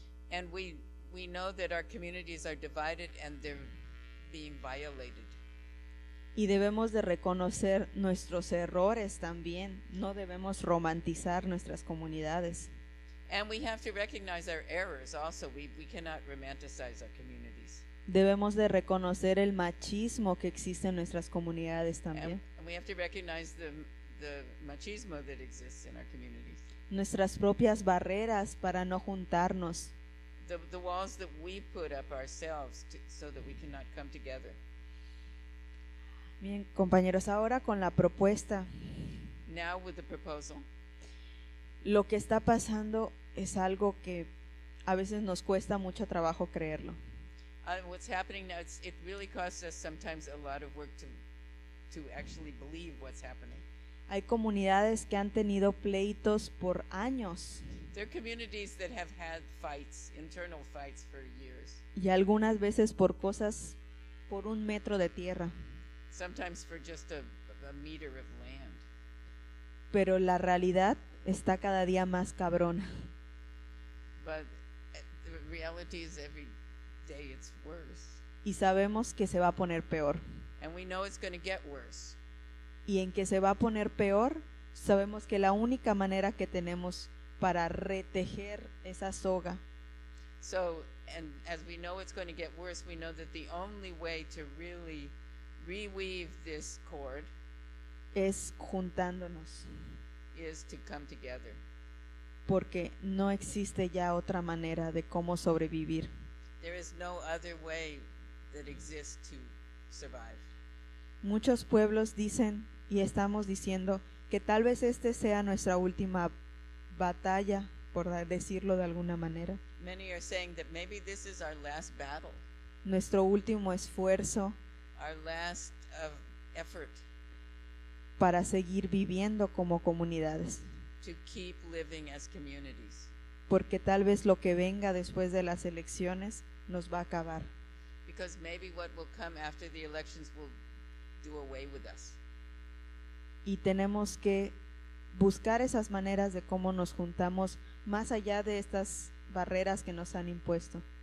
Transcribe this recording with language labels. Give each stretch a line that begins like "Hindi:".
English: And we know that our communities are divided and they're being violated.
Spanish: Y debemos de reconocer nuestros errores también. No debemos romantizar nuestras comunidades.
English: And we have to recognize our errors also. We cannot romanticize our communities.
Spanish: Debemos de reconocer el machismo que existe en nuestras comunidades también.
English: And we have to recognize the machismo that exists in our communities.
Spanish: Nuestras propias barreras para no juntarnos.
English: The walls that we put up ourselves so that we cannot come together.
Spanish: Bien, compañeros, ahora con la propuesta,
English: Now with the proposal,
Spanish: lo que está pasando es algo que a veces nos cuesta mucho trabajo creerlo.
English: what's happening now, it really costs us sometimes a lot of work to actually believe what's happening.
Spanish: Hay comunidades que han tenido pleitos por años
English: There are communities that have had fights, internal fights for years,
Spanish: y algunas veces por cosas, por 1 metro de tierra.
English: sometimes for just a meter of land.
Spanish: Pero la realidad está cada día más cabrona.
English: But the reality is every day it's worse.
Spanish: Y sabemos que se va a poner peor.
English: And we know it's going to get worse.
Spanish: Y en que se va a poner peor, sabemos que la única manera que tenemos para retejer esa soga
English: So, and as we know it's going to get worse, we know that the only way to really reweave this cord
Spanish: es juntándonos,
English: is to come together.
Spanish: porque no existe ya otra manera de cómo sobrevivir.
English: There is no other way that exists to survive.
Spanish: Muchos pueblos dicen y estamos diciendo que tal vez este sea nuestra última batalla, por decirlo de alguna manera,
English: Many are saying that maybe this is our last battle,
Spanish: nuestro último esfuerzo
English: our last effort
Spanish: para seguir viviendo como comunidades,
English: to keep living as communities.
Spanish: porque tal vez lo que venga después de las elecciones nos va a acabar.
English: Because maybe what will come after the elections will do away with us.
Spanish: Y tenemos que buscar esas maneras de cómo nos juntamos más allá de estas barreras que nos han impuesto.